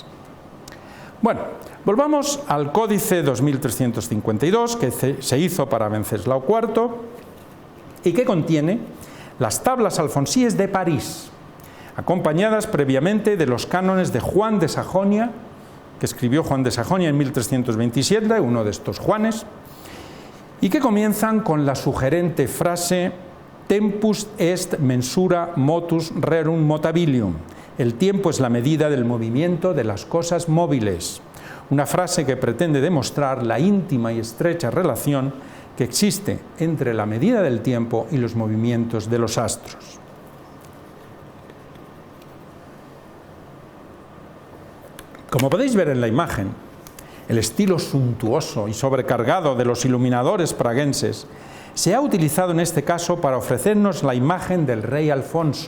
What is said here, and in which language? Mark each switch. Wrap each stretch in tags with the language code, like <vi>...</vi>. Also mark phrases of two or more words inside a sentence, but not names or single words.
<es>Bueno, volvamos al Códice 2352 que se hizo para Wenceslao IV y que contiene las tablas alfonsíes de París, acompañadas previamente de los cánones de Juan de Sajonia, que escribió Juan de Sajonia en 1327, uno de estos Juanes, y que comienzan con la sugerente frase</es> <la>tempus est mensura motus rerum motabilium.</la> <es>El tiempo es la medida del movimiento de las cosas móviles. Una frase que pretende demostrar la íntima y estrecha relación que existe entre la medida del tiempo y los movimientos de los astros. Como podéis ver en la imagen, el estilo suntuoso y sobrecargado de los iluminadores praguenses se ha utilizado en este caso para ofrecernos la imagen del rey Alfonso.</es>